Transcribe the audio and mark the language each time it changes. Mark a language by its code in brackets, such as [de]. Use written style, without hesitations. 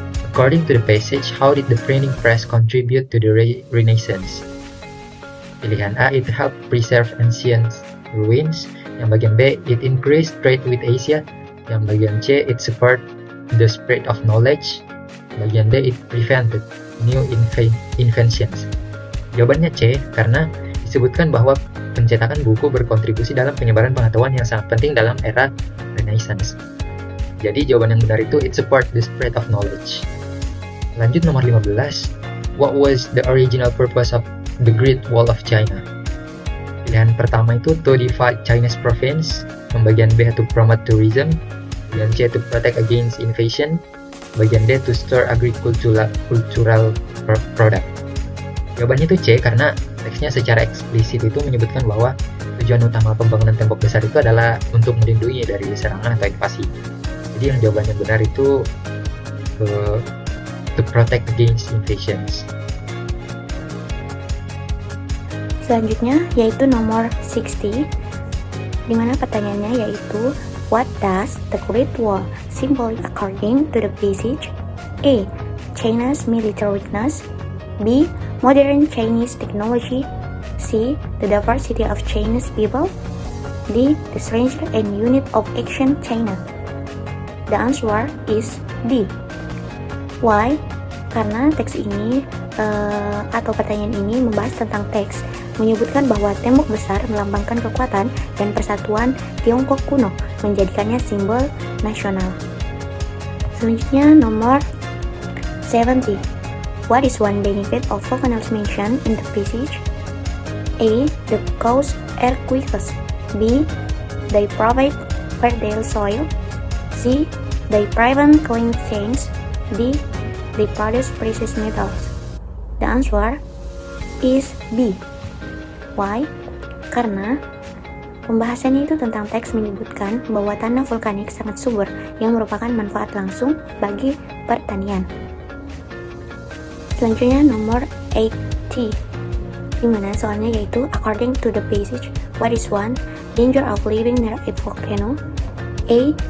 [en] According to the passage, how did the printing press contribute to the Renaissance? [id] Pilihan A, [en] it helped preserve ancient ruins. [id] Yang bagian B, [en] it increased trade with Asia. [id] Yang bagian C, [en] it support the spread of knowledge. [id] Bagian D, [en] it prevented new inventions. [id] Jawabannya C, karena disebutkan bahwa pencetakan buku berkontribusi dalam penyebaran pengetahuan yang sangat penting dalam era Renaissance. Jadi jawaban yang benar itu [en] it support the spread of knowledge. [id] Lanjut nomor 15. [en] What was the original purpose of the Great Wall of China? [id] Pilihan pertama itu [en] to divide Chinese province. [id] Bagian B [en] to promote tourism. [id] Bagian C [en] to protect against invasion. [id] Bagian D [en] to store agricultural product. [id] Jawabannya itu C, karena teksnya secara eksplisit itu menyebutkan bahwa tujuan utama pembangunan tembok besar itu adalah untuk melindungi dari serangan atau invasi. Jadi yang jawabannya benar itu [en] to protect against invasions. [id] Selanjutnya yaitu nomor 60, dimana pertanyaannya yaitu [en] what does the Great Wall symbolize according to the passage? A. China's military weakness. B. Modern Chinese technology. C. The diversity of Chinese people. D. The strength and unit of action China. The answer is D. Why? [id] Karena teks ini atau pertanyaan ini membahas tentang teks, menyebutkan bahwa tembok besar melambangkan kekuatan dan persatuan Tiongkok kuno, menjadikannya simbol nasional. Selanjutnya nomor 70. [en] What is one benefit of volcanoes mentioned in the passage? A. They cause earthquakes. B. They provide fertile soil. C. They prevent climate change. D. They produce precious metals. The answer is B. Why? [id] Karena pembahasannya itu tentang teks menyebutkan bahwa tanah vulkanik sangat subur yang merupakan manfaat langsung bagi pertanian. Selanjutnya nomor 80, dimana soalnya yaitu [en] according to the passage, what is one danger of living near a volcano? A.